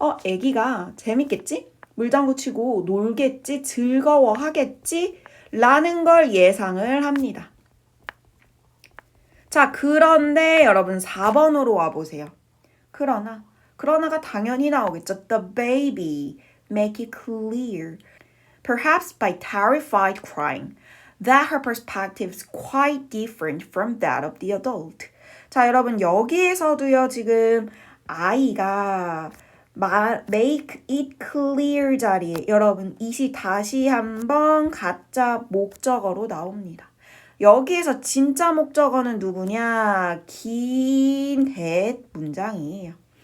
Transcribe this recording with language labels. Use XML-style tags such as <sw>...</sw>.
<ko>애기가 재밌겠지? 물장구 치고 놀겠지? 즐거워하겠지? 라는 걸 예상을 합니다. 자, 그런데 여러분 4번으로 와보세요. 그러나가 당연히 나오겠죠.</ko> <en>The baby make it clear, perhaps by terrified crying, that her perspective is quite different from that of the adult.</en> <ko>자, 여러분 여기에서도요 지금 아이가 make it clear 자리에 여러분 이시 다시 한번 가짜 목적어로 나옵니다. 여기에서 진짜 목적어는 누구냐? 긴 that 문장이에요.</ko>